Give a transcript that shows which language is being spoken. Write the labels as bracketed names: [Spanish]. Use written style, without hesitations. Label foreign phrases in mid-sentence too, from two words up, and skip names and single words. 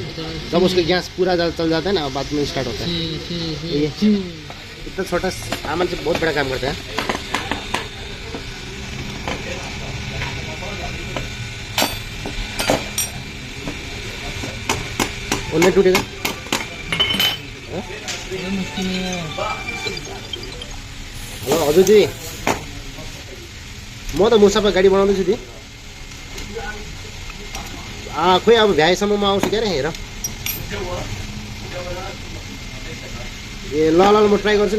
[Hindi] जब उसका गैस पूरा चल जाता है ना, बाद में स्टार्ट होता है। ये इतना छोटा सामान से बहुत बड़ा काम करता है। उन्हें टूटेगा [Nepali] हेलो हजुर जी, म त मुसाफा गाडी बनाउँदैछु दी। खोइ अब भ्याएसम्ममा आउँछु क्या, हेर। ए ल ल म ट्राई गर्छु नि।